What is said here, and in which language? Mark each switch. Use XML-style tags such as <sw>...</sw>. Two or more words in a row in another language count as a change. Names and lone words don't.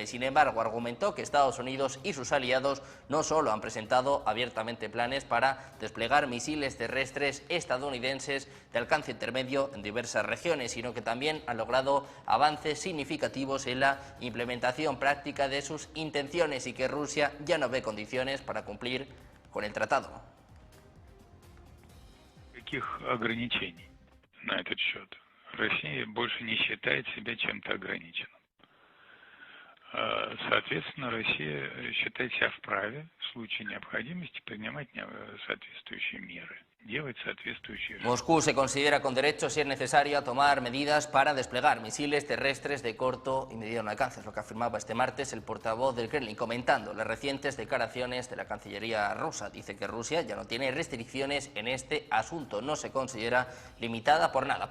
<es>Sin embargo, argumentó que Estados Unidos y sus aliados no solo han presentado abiertamente planes para desplegar misiles terrestres estadounidenses de alcance intermedio en diversas regiones, sino que también han logrado avances significativos en la implementación práctica de sus intenciones y que Rusia ya no ve condiciones para cumplir con el tratado.</es> <ru>Никаких ограничений на этот счет. Россия больше не считает себя чем-то ограниченным. Соответственно, Россия считает себя вправе в случае необходимости принимать соответствующие меры, делать соответствующие...</ru> <es>Moscú se considera con derecho, si es necesario, a tomar medidas para desplegar misiles terrestres de corto y mediano alcance. Es lo que afirmaba este martes el portavoz del Kremlin, comentando las recientes declaraciones de la Cancillería rusa. Dice que Rusia ya no tiene restricciones en este asunto, no se considera limitada por nada.</es>